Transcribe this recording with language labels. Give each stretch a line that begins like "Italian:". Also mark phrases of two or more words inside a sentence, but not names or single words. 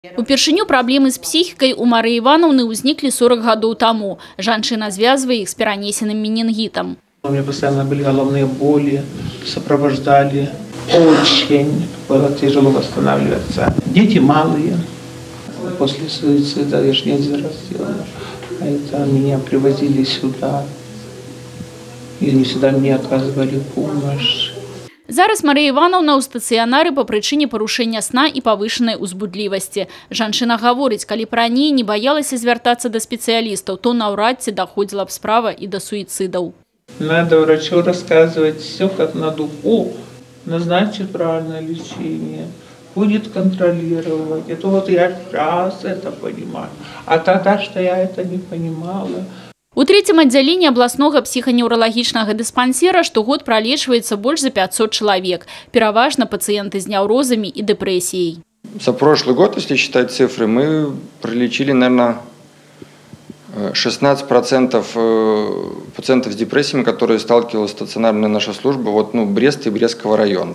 Belarusian: Упершыню праблемы з псіхікай у Марыі Івановны ўзніклі 40 гадоў таму. Жанчына звязвае іх з перанесеным менінгітам.
Russian: У меня постоянно были головные боли, сопровождали. Очень было тяжело восстанавливаться. Дети малые. После суицида я же не один раз делала. Это меня привозили сюда. И не всегда мне оказывали помощь.
Belarusian: Зараз Марыя Івановна ў стацыянары па прычыне парушэння сна і павышанай узбудлівасці. Жанчына гаворыць, калі б раней не боялася звяртацца да спецыялістаў, то наўрад ці даходзіла б справа і да суіцидаў.
Russian: Надо врачу рассказывать все как на духу, назначит правильное лечение, будет контролировать. Это вот я сейчас это понимаю. А тогда, что я это не понимала. У третьем отделении областного психоневрологичного диспансера штогод пролечивается больше за 500 человек. Переважно пациенты с неврозами и депрессией. За прошлый год, если считать цифры, мы пролечили, наверное, 16% пациентов с депрессиями, которые сталкивалась стационарная наша служба, Брест и Брестского района.